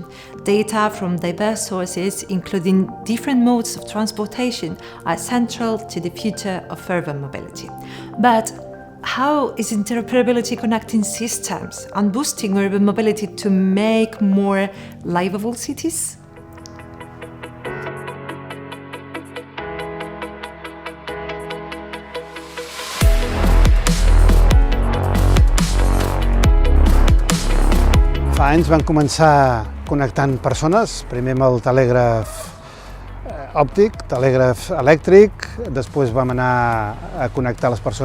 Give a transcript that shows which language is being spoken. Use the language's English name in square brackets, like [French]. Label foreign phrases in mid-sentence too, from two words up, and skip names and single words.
[English] Data from diverse sources, including different modes of transportation, are central to the future of urban mobility. But how is interoperability connecting systems and boosting urban mobility to make more liveable cities? [Catalan] Fa anys van començar connectant persones, primer amb el telègraf òptic, telègraf elèctric, després vam anar a connectar les persones